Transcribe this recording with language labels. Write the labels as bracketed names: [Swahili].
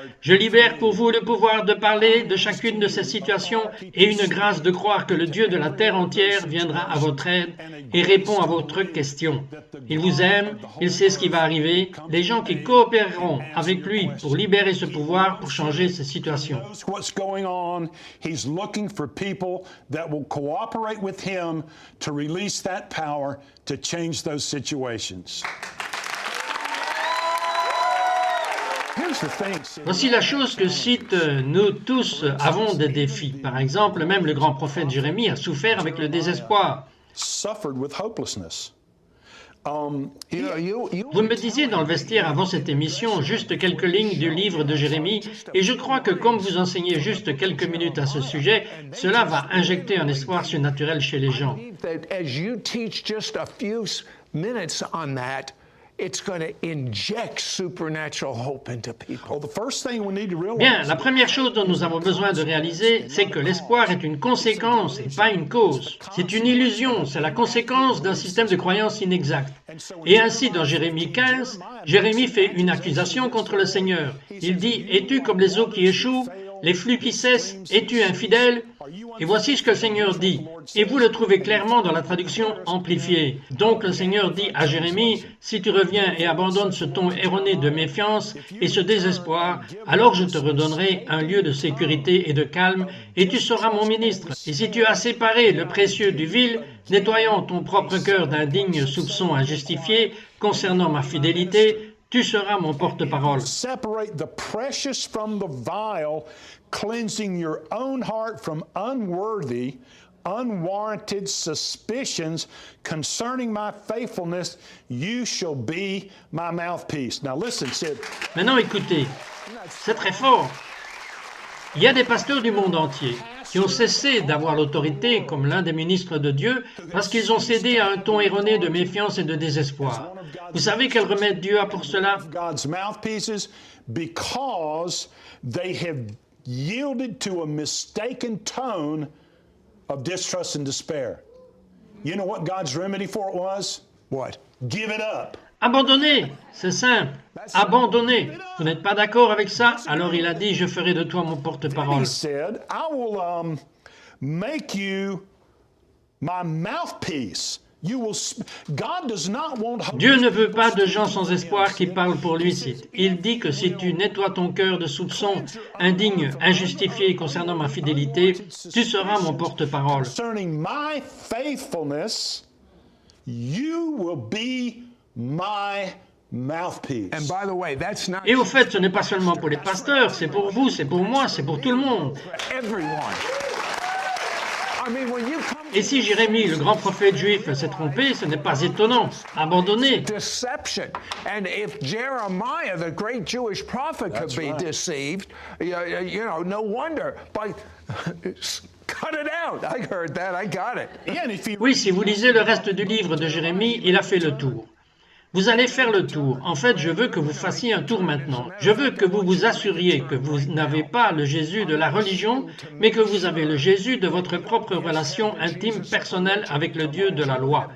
[French] Je libère pour vous le pouvoir de parler de chacune de ces situations et une grâce de croire que le Dieu de la terre entière viendra à votre aide et répond à votre question. Il vous aime, il sait ce qui va arriver, les gens qui coopéreront avec lui pour libérer ce pouvoir, pour changer ces situations. [English] knows what's going on. He's looking for people that will cooperate with him to release that power to change those situations. Here's the thing. [French] Voici la chose que cite, nous tous avons des défis. Par exemple, même le grand prophète Jérémie a souffert avec le désespoir. [English] Suffered with hopelessness. [French] Vous me disiez dans le vestiaire avant cette émission juste quelques lignes du livre de Jérémie, et je crois que comme vous enseignez juste quelques minutes à ce sujet, cela va injecter un espoir surnaturel chez les gens. [English] As you teach just a few minutes on that, it's going to inject supernatural hope into people. Well, the first thing we need to realize. [French] Bien, la première chose dont nous avons besoin de réaliser, c'est que l'espoir est une conséquence et pas une cause. C'est une illusion, c'est la conséquence d'un système de croyance inexact. Et ainsi, dans Jérémie 15, Jérémie fait une accusation contre le Seigneur. Il dit, « Es-tu comme les eaux qui échouent, les flux qui cessent, es-tu infidèle ?» Et voici ce que le Seigneur dit. Et vous le trouvez clairement dans la traduction amplifiée. Donc le Seigneur dit à Jérémie, « Si tu reviens et abandonnes ce ton erroné de méfiance et ce désespoir, alors je te redonnerai un lieu de sécurité et de calme, et tu seras mon ministre. Et si tu as séparé le précieux du vil, nettoyant ton propre cœur d'un digne soupçon injustifié concernant ma fidélité, tu seras mon porte-parole. » [English] Separate the precious from the vile, cleansing your own heart from unworthy, unwarranted suspicions concerning my faithfulness. You shall be my mouthpiece. Now listen, Sid. [French] Maintenant écoutez, c'est très fort. Il y a des pasteurs du monde entier qui ont cessé d'avoir l'autorité comme l'un des ministres de Dieu parce qu'ils ont cédé à un ton erroné de méfiance et de désespoir. Vous savez quel remède Dieu a pour cela? [English] God's mouthpieces, because they have yielded to a mistaken tone of distrust and despair. You know what God's remedy for it was? What? Give it up. [French] Abandonnez, c'est simple. Abandonnez. Vous n'êtes pas d'accord avec ça? Alors il a dit, je ferai de toi mon porte-parole. [English] He said, I will make you my mouthpiece. You will. God does not want. [French] Dieu ne veut pas de gens sans espoir qui parlent pour lui. Il dit que si tu nettoies ton cœur de soupçons indignes, injustifiés concernant ma fidélité, tu seras mon porte-parole. [English] Concerning my faithfulness, you will be my mouthpiece. And by the way, that's not [French] Et au fait, ce n'est pas seulement pour les pasteurs, c'est pour vous, c'est pour moi, c'est pour tout le monde. [English] everyone. I mean, when you come [French] Et si Jérémie, le grand prophète juif, s'est trompé, ce n'est pas étonnant. Abandonnez. [English] deception, and if Jeremiah, the great Jewish prophet, could be deceived, you know, no wonder. But cut it out. I heard that. I got it. Yeah, and if you [French] Oui, si vous lisez le reste du livre de Jérémie, il a fait le tour. Vous allez faire le tour. En fait, je veux que vous fassiez un tour maintenant. Je veux que vous vous assuriez que vous n'avez pas le Jésus de la religion, mais que vous avez le Jésus de votre propre relation intime, personnelle avec le Dieu de la loi.